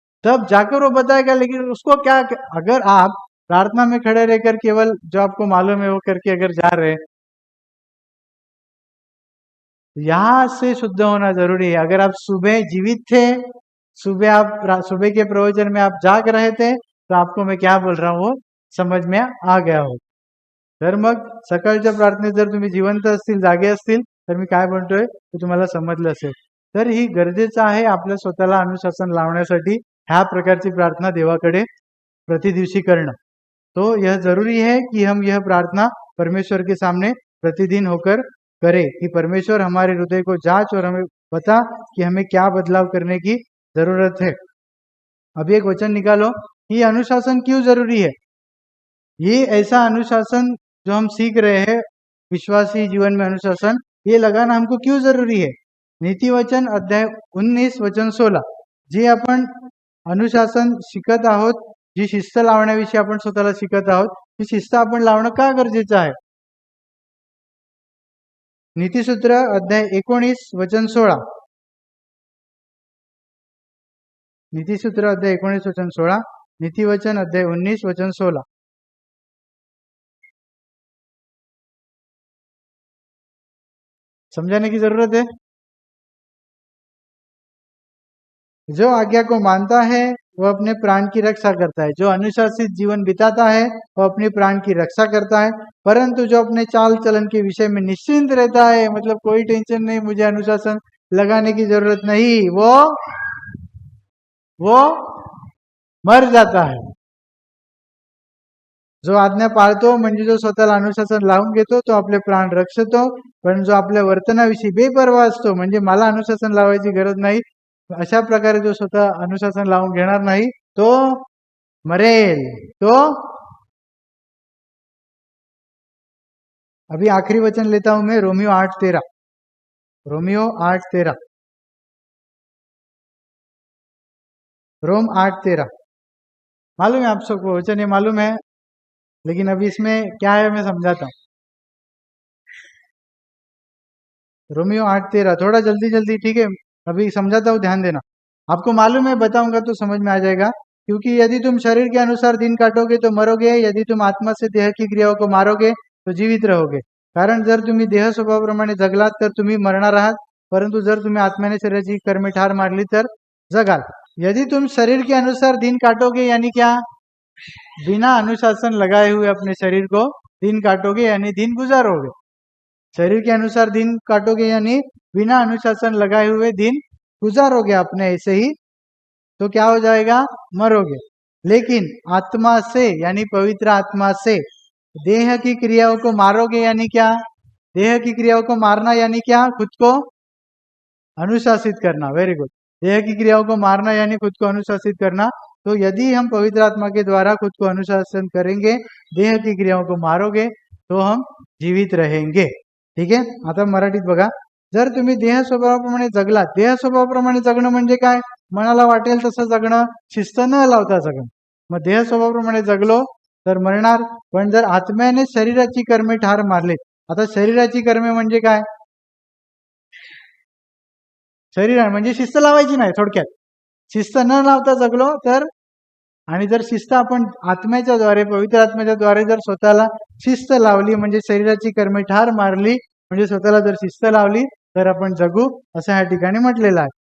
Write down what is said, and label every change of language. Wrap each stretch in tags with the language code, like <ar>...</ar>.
<hi>तब जाकर वो बताएगा. लेकिन उसको क्या, अगर आप प्रार्थना में खड़े रहकर केवल जो आपको मालूम है वो करके अगर जा रहे हैं, यहां से शुद्ध होना जरूरी है. अगर आप सुबह जीवित थे, सुबह के प्रवचन में आप जाग रहे थे, तो आपको मैं क्या बोल रहा हूं वो समझ में आ गया हो.</hi> <mr>तर मग सकाळच्या प्रार्थनेत जर तुम्ही जिवंत असतील, जागे असतील, तर मी काय म्हणतोय ते तुम्हाला समजलं असेल. तर ही गरजेचं आहे आपल्या स्वतःला अनुशासन लावण्यासाठी ह्या प्रकारची प्रार्थना देवाकडे प्रतिदिवशी करणं.</mr> <hi>तो यह जरूरी है कि हम यह प्रार्थना परमेश्वर के सामने प्रतिदिन होकर करें कि परमेश्वर हमारे हृदय को जांच और हमें बता कि हमें क्या बदलाव करने की जरूरत है. अभी एक वचन निकालो. ये अनुशासन क्यों जरूरी है? ये ऐसा अनुशासन जो हम सीख रहे हैं, विश्वासी जीवन में अनुशासन, ये लगाना हमको क्यों जरूरी है?</hi> <mr>नीति वचन अध्याय 19 वचन 16, जे आपण अनुशासन शिकत आहोत, जी शिस्त लावण्याविषयी आपण स्वतःला शिकत आहोत, ही शिस्त आपण लावणं का गरजेचं आहे? नीतिसूत्र अध्याय 19 वचन 16. नीतिसूत्र अध्याय 19 वचन 16, नीतिवचन अध्याय 19 वचन 16.</mr> <hi>समझाने की जरूरत है. जो आज्ञा को मानता है वह अपने प्राण की रक्षा करता है. जो अनुशासित जीवन बिताता है वह अपने प्राण की रक्षा करता है. परंतु जो अपने चाल चलन के विषय में निश्चिंत रहता है, मतलब कोई टेंशन नहीं, मुझे अनुशासन लगाने की जरूरत नहीं, वो मर जाता है.</hi> <mr>जो आज्ञा पाळतो म्हणजे जो स्वतःला अनुशासन लावून घेतो तो आपले प्राण रक्षतो. पण जो आपल्या वर्तनाविषयी बेपर्वा असतो, म्हणजे मला अनुशासन लावायची गरज नाही, अशा प्रकारे जो स्वतः अनुशासन लावून घेणार नाही तो मरेल.</mr> <hi>तो अभी आखिरी वचन लेता हूं मैं, रोमियो 8:13. रोमियो 8:13, रोम 8:13. मालूम है आप सबको वचन, ये मालूम है, लेकिन अभी इसमें क्या है मैं समझाता हूं. रोमियो 8:13, थोड़ा जल्दी जल्दी, ठीक है, अभी समझाता हूँ, ध्यान देना। आपको मालूम है, बताऊंगा तो समझ में आ जाएगा। क्योंकि यदि तुम शरीर के अनुसार दिन काटोगे तो मरोगे, यदि तुम आत्मा से देह की क्रियाओं को मारोगे तो जीवित रहोगे.</hi> <mr>कारण जर तुम्ही देह स्वभावाप्रमाणे जगलात तर तुम्ही मरणार आहात, परंतु जर तुम्ही आत्म्याने शरीराची कर्मे ठार मारली तर जगाल.</mr> <hi>यदि तुम शरीर के अनुसार दिन काटोगे यानी क्या, बिना अनुशासन लगाए हुए अपने शरीर को दिन काटोगे यानी दिन गुजारोगे. शरीर के अनुसार दिन काटोगे यानी बिना अनुशासन लगाए हुए दिन गुजारोगे अपने ऐसे ही, तो क्या हो जाएगा, मरोगे. लेकिन आत्मा से यानी पवित्र आत्मा से देह की क्रियाओं को मारोगे यानी क्या, देह की क्रियाओं को मारना यानी क्या, खुद को अनुशासित करना. Very good. देह की क्रियाओं को मारना यानी खुद को अनुशासित करना. तो यदि हम पवित्र आत्मा के द्वारा खुद को अनुशासन करेंगे, देह की क्रियाओं को मारोगे, तो हम जीवित रहेंगे.</hi> <mr>ठीक आहे. आता मराठीत बघा, जर तुम्ही देह स्वभावाप्रमाणे जगलात, देह स्वभावाप्रमाणे जगणं म्हणजे काय, मनाला वाटेल तसं जगणं, शिस्त न लावता जगणं. मग देह स्वभावाप्रमाणे जगलो तर मरणार, पण जर आत्म्याने शरीराची कर्मे ठार मारले. आता शरीराची कर्मे म्हणजे काय, शरीर म्हणजे शिस्त लावायची नाही, थोडक्यात शिस्त न लावता जगलो तर, आणि जर शिस्त आपण आत्म्याच्या द्वारे, पवित्र आत्म्याच्या द्वारे जर स्वतःला शिस्त लावली, म्हणजे शरीराची कर्मे ठार मारली, म्हणजे स्वतःला जर शिस्त लावली तर आपण जगू, असं ह्या ठिकाणी म्हटलेलं आहे.</mr>